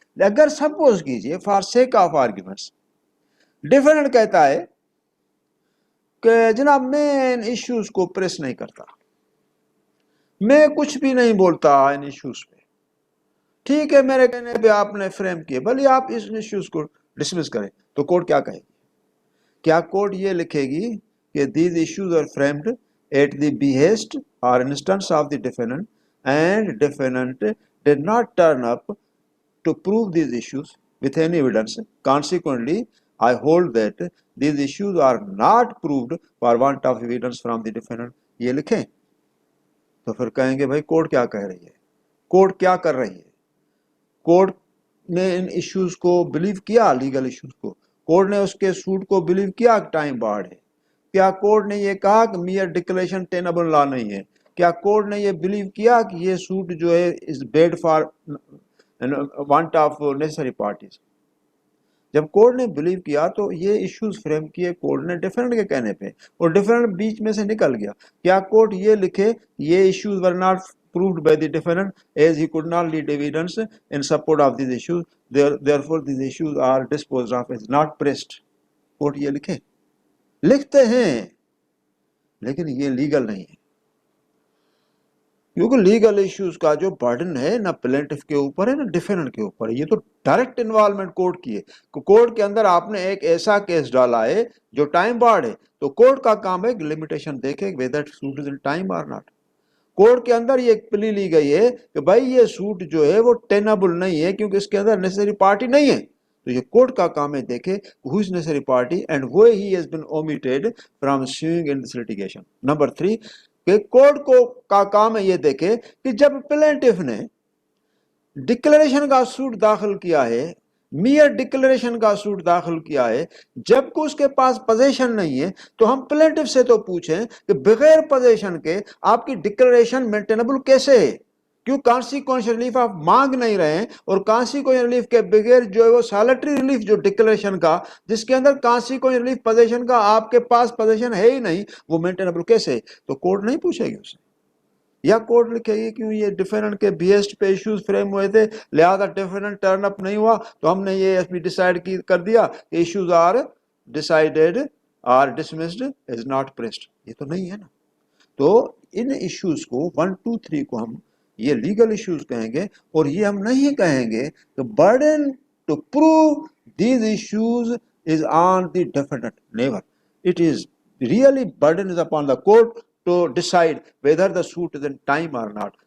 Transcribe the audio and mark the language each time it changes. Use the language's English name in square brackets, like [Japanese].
[Urdu] اگر سپوز کیجئے [English] for sake of arguments [Urdu] defendant کہتا ہے کہ جناب میں ان ایشوز کو پریس نہیں کرتا, میں کچھ بھی نہیں بولتا ان ایشوز پہ, ٹھیک ہے میرے کہنے پہ آپ نے فریم کیے, بھلی آپ اس ایشوز کو ڈسمس کریں. تو کورٹ کیا کہے گی؟ کیا کورٹ یہ لکھے گی کہ [English] these issues are framed at the behest or instance of the defendant and defendant did not turn up to prove these issues with any evidence. Consequently, I hold that these issues are not proved for want of evidence from the defendant. [Urdu] یہ لکھیں تو پھر کہیں گے بھائی court کیا کہہ رہی ہے, کورٹ کیا کر رہی ہے. کورٹ نے ان ایشوز کو بلیو کیا, لیگل ایشوز کو, کورٹ نے اس کے سوٹ کو بلیو کیا کہ ٹائم بارڈ ہے. کیا کورٹ نے یہ کہا کہ میئر ڈکلیریشن ٹینبل لا نہیں ہے. کیا کورٹ نے یہ بلیو کیا کہ یہ سوٹ جو ہے is bad for want of نیسری parties. جب کورٹ نے بلیو کیا تو یہ ایشوز فریم کیے کورٹ نے ڈیفینڈنٹ کے کہنے پہ, اور ڈیفینڈنٹ بیچ میں سے نکل گیا. کیا کورٹ یہ لکھے یہ issues were not [English] proved by the defendant as he could not lead evidence in support of these issues, therefore these issues are disposed of as not pressed. [Urdu] Court یہ لکھتے ہیں لیکن یہ لیگل نہیں ہے, کیونکہ لیگل ایشوز کا جو برڈن ہے نہ پلینٹف کے اوپر ہے نہ ڈیفینڈنٹ کے اوپر ہے. یہ تو ڈائریکٹ انوالومنٹ کورٹ کی ہے. کورٹ کے اندر آپ نے ایک ایسا کیس ڈالا ہے جو ٹائم بارڈ ہے, تو کورٹ کا کام ہے لمیٹیشن دیکھے [English] whether suit is in time or not. [Urdu] Court کے اندر یہ پلی لی گئی ہے کہ بھائی یہ سوٹ جو ہے وہ ٹینبل نہیں ہے کیونکہ اس کے اندر نیسری پارٹی نہیں ہے. تو یہ کورٹ کا کام ہے دیکھے [English] who is necessary party and why he has been omitted from suing in this litigation. Number 3, [Urdu] کہ کورٹ کو کا کام ہے یہ دیکھے کہ جب پلینٹف نے ڈکلیریشن کا سوٹ داخل کیا ہے، میئر ڈکلیریشن کا سوٹ داخل کیا ہے، جب کہ اس کے پاس پوزیشن نہیں ہے، تو ہم پلینٹف سے تو پوچھیں کہ بغیر پوزیشن کے آپ کی ڈکلیریشن مینٹینبل کیسے ہے؟ کیوں کانسیکوینشل ریلیف آپ مانگ نہیں رہے ہیں؟ اور کانسیکوینشل ریلیف کے بغیر جو ہے وہ سالٹری ریلیف جو ڈکلیریشن کا، جس کے اندر کانسیکوینشل ریلیف پوزیشن کا آپ کے پاس پوزیشن ہے ہی نہیں، وہ مینٹینبل کیسے ہے؟ تو کورٹ نہیں پوچھے گی اسے، یا کورٹ لکھے گی کیوں یہ ڈیفیننٹ کے بیسڈ پہ ایشوز فریم ہوئے تھے، لہذا ڈیفیننٹ ٹرن اپ نہیں ہوا تو ہم نے یہ ڈیسائیڈ کر دیا کہ [English] Issues are decided or dismissed is not pressed. [Urdu] یہ تو نہیں ہے نا. تو ان ایشوز کو 1 2 3 کو ہم یہ لیگل ایشوز کہیں گے، اور یہ ہم نہیں کہیں گے کہ [English] Burden to prove these issues is on the defendant. [Urdu] Never. [English] It is really burden is upon the court to decide whether the suit is in time or not.